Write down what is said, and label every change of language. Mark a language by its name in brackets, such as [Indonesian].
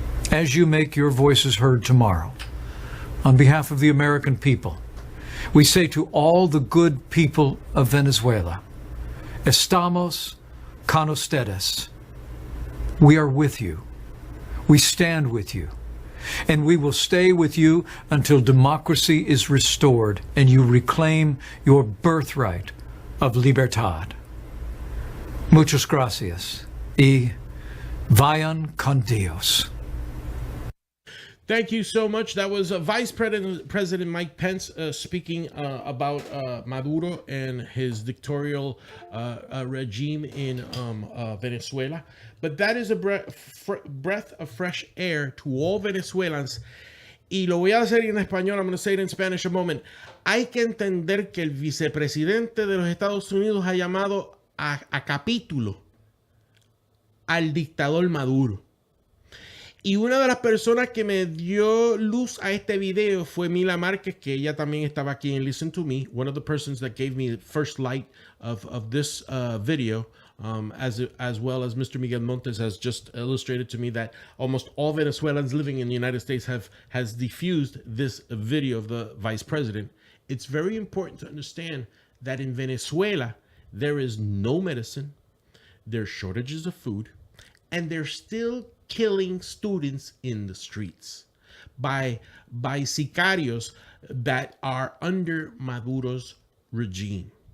[English] As you make your voices heard tomorrow, on behalf of the American people, we say to all the good people of Venezuela, [Spanish] estamos con ustedes. [English] We are with you. We stand with you. And we will stay with you until democracy is restored and you reclaim your birthright of libertad. [Spanish] Muchas gracias y vayan con Dios. [English] Thank you so much. That was Vice President Mike Pence speaking about Maduro and his dictatorial regime in Venezuela. But that is a breath of fresh air to all Venezuelans. [Spanish] Y lo voy a hacer en español. [English] I'm going to say it in Spanish a moment. [Spanish] Hay que entender que el vicepresidente de los Estados Unidos ha llamado a capítulo al dictador Maduro. Y una de las personas que me dio luz a este video fue Mila Márquez, que ella también estaba aquí en Listen to Me. [English] One of the persons that gave me the first light of this video, as well as Mr. Miguel Montes has just illustrated to me that almost all Venezuelans living in the United States has diffused this video of the vice president. It's very important to understand that in Venezuela, there is no medicine, there's shortages of food, and they're still killing students in the streets by sicarios that are under Maduro's regime.